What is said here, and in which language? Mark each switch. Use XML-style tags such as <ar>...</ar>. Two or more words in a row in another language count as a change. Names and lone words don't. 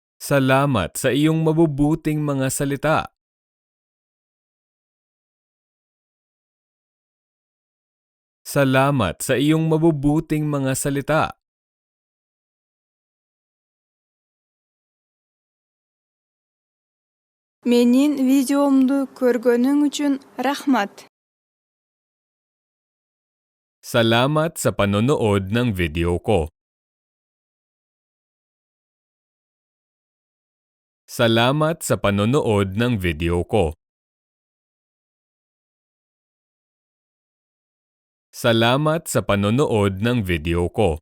<tl>Salamat sa iyong mabubuting mga salita. Salamat sa iyong mabubuting mga salita.</tl> <ky>Менин видеомду көргөнүң үчүн рахмат.</ky> <tl>Salamat sa panonood ng video ko. Salamat sa panonood ng video ko. Salamat sa panonood ng video ko.</tl>